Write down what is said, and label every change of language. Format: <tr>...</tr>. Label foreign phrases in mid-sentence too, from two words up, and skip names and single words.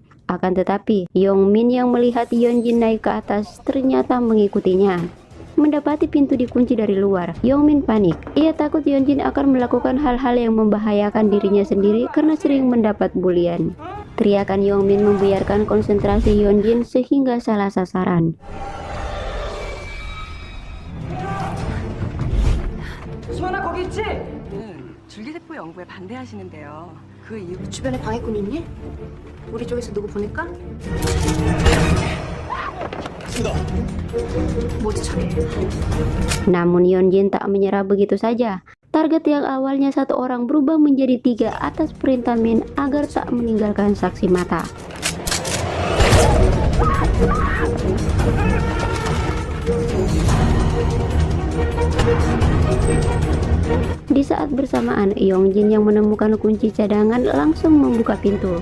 <id>Akan tetapi, Yongmin yang melihat Yeonjin naik ke atas ternyata mengikutinya. Mendapati pintu dikunci dari luar, Yongmin panik. Ia takut Yeonjin akan melakukan hal-hal yang membahayakan dirinya sendiri karena sering mendapat bulian. Teriakan Yongmin membuyarkan konsentrasi Yeonjin sehingga salah sasaran.</id> <ko>수아나 거기 있지? 줄기세포 연구에 반대하시는데요. 그 이유 주변에 방해꾼 있니? 우리 쪽에서 누구 보낼까? 뭐지 저게?</ko> <id>Namun Yeonjin tak menyerah begitu saja. Target yang awalnya 1 orang berubah menjadi 3 atas perintah Min agar tak meninggalkan saksi mata. Di saat bersamaan, Yeonjin yang menemukan kunci cadangan langsung membuka pintu.</id>